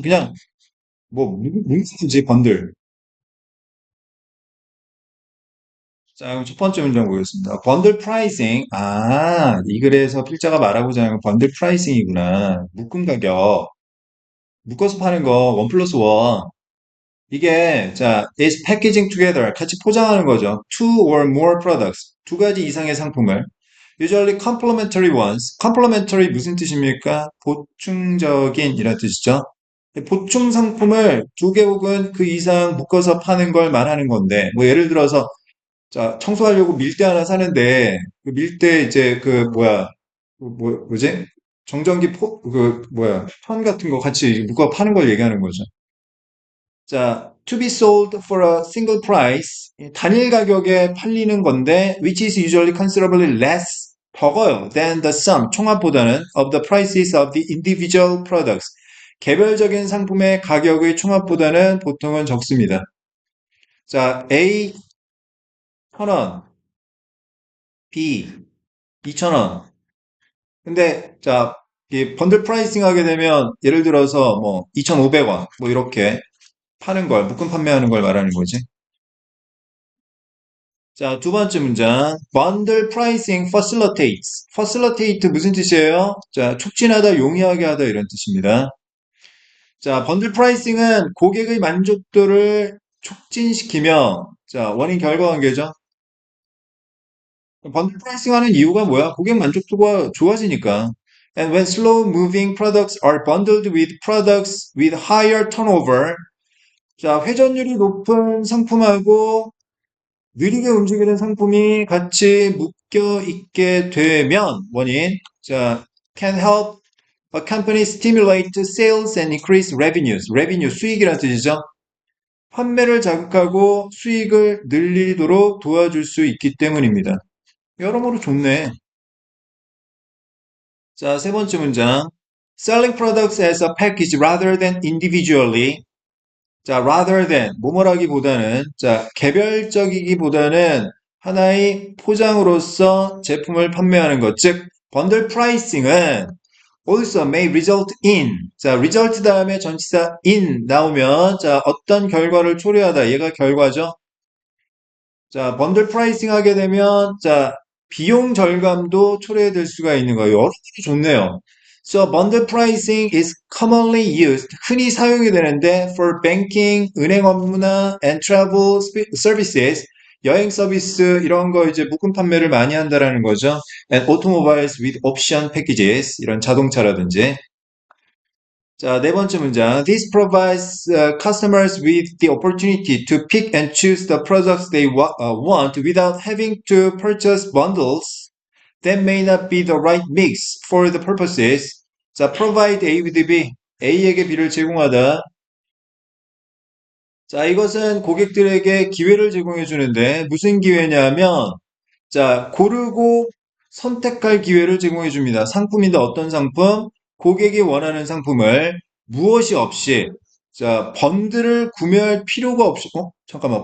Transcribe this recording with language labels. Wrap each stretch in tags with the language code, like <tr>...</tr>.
<ko>그냥 뭐 문제지 번들. 자, 그럼 첫 번째 문장 보겠습니다. 번들 프라이싱. 아, 이 글에서 필자가 말하고자 하는 건 번들 프라이싱이구나. 묶음 가격. 묶어서 파는 거, 원 플러스 원. 이게, 자,</ko> <en>is packaging together.</en> <ko>같이 포장하는 거죠.</ko> <en>Two or more products.</en> <ko>두 가지 이상의 상품을.</ko> <en>Usually complementary ones.</en> <ko>complementary 무슨 뜻입니까? 보충적인 이란 뜻이죠. 보충 상품을 두 개 혹은 그 이상 묶어서 파는 걸 말하는 건데, 뭐 예를 들어서 자, 청소하려고 밀대 하나 사는데, 그 밀대 이제 그 뭐야, 뭐지? 정전기 천 같은 거 같이 묶어 파는 걸 얘기하는 거죠.</ko> <en>자, to be sold for a single price.</en> <ko>단일 가격에 팔리는 건데,</ko> <en>which is usually considerably less,</en> <ko>적어요.</ko> <en>than the sum,</en> <ko>총합보다는</ko> <en>of the prices of the individual products.</en> <ko>개별적인 상품의 가격의 총합보다는 보통은 적습니다. 자, A 1,000원, B 2,000원. 근데 자, 이 번들 프라이싱 하게 되면 예를 들어서 뭐 2,500원 뭐 이렇게 파는 걸 묶음 판매하는 걸 말하는 거지. 자, 두 번째 문장.</ko> <en>Bundle pricing facilitates.</en> <ko>facilitate 무슨 뜻이에요? 자, 촉진하다, 용이하게 하다 이런 뜻입니다. 자, 번들 프라이싱은 고객의 만족도를 촉진시키며 자, 원인 결과 관계죠. 번들 프라이싱 하는 이유가 뭐야? 고객 만족도가 좋아지니까.</ko> <en>And when slow moving products are bundled with products with higher turnover,</en> <ko>자, 회전율이 높은 상품하고 느리게 움직이는 상품이 같이 묶여 있게 되면 원인, 자,</ko> <en>can help a company stimulate sales and increase revenues.</en> <ko>revenue, 수익이라는 뜻이죠. 판매를 자극하고 수익을 늘리도록 도와줄 수 있기 때문입니다. 여러모로 좋네. 자, 세 번째 문장.</ko> <en>Selling products as a package rather than individually.</en> <ko>자,</ko> <en>rather than,</en> <ko>뭐뭐라기보다는, 자, 개별적이기보다는 하나의 포장으로서 제품을 판매하는 것, 즉, bundle pricing은</ko> <en>also may result in,</en> <ko>자, result 다음에 전치사 in 나오면, 자, 어떤 결과를 초래하다, 얘가 결과죠. 자, 번들 프라이싱 하게 되면, 자, 비용 절감도 초래될 수가 있는 거예요. 여러 가지 좋네요.</ko> <en>So, bundle pricing is commonly used,</en> <ko>흔히 사용이 되는데,</ko> <en>for banking,</en> <ko>은행 업무나</ko> <en>and travel services,</en> <ko>여행 서비스, 이런 거 이제 묶음 판매를 많이 한다라는 거죠.</ko> <en>And automobiles with option packages,</en> <ko>이런 자동차라든지. 자, 네 번째 문장.</ko> <en>This provides customers with the opportunity to pick and choose the products they want without having to purchase bundles that may not be the right mix for the purposes.</en> <ko>자,</ko> <en>provide A with B.</en> <ko>A에게 B를 제공하다. 자, 이것은 고객들에게 기회를 제공해 주는데 무슨 기회냐면 자, 고르고 선택할 기회를 제공해 줍니다. 상품인데 어떤 상품? 고객이 원하는 상품을 무엇이 없이 자, 번들을 구매할 필요가 없이 잠깐만.</ko>